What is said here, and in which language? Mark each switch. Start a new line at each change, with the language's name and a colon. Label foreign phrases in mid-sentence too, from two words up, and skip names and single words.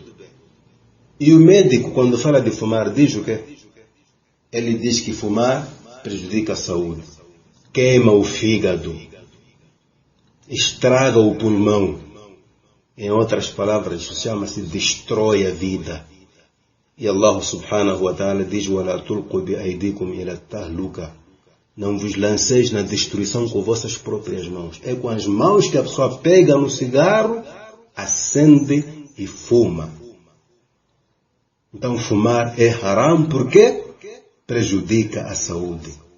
Portuguese: E o médico, quando fala de fumar, diz o quê? Ele diz que fumar prejudica a saúde, queima o fígado, estraga o pulmão. Em outras palavras, isso chama-se destrói a vida.
Arabic: E الله سبحانه وتعالى diz: وَلَا تُلْقُوا بِأَيْدِيكُمْ إِلَى التَّهْلُكَةِ.
Portuguese: Não vos lanceis na destruição com vossas próprias mãos. É com as mãos que a pessoa pega no cigarro, acende e fuma. Então fumar é haram porque prejudica a saúde.